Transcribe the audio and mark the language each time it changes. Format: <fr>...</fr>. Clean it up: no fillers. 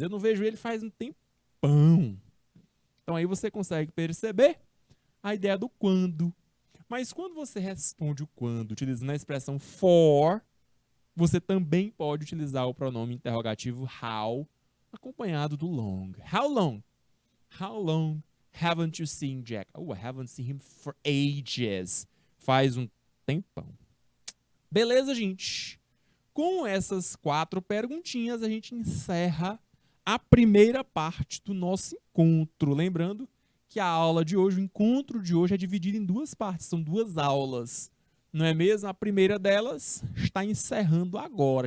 <pt>Eu não vejo ele faz um tempão. Então, aí você consegue perceber a ideia do quando. Mas quando você responde o quando utilizando a expressão for, você também pode utilizar o pronome interrogativo how, acompanhado do long.</pt> <en>How long? How long haven't you seen Jack? Oh, I haven't seen him for ages.</en> <pt>Faz um tempão. Beleza, gente? Com essas 4 perguntinhas, a gente encerra a primeira parte do nosso encontro. Lembrando que a aula de hoje, o encontro de hoje é dividido em 2 partes, são 2 aulas. Não é mesmo? A primeira delas está encerrando agora.</pt>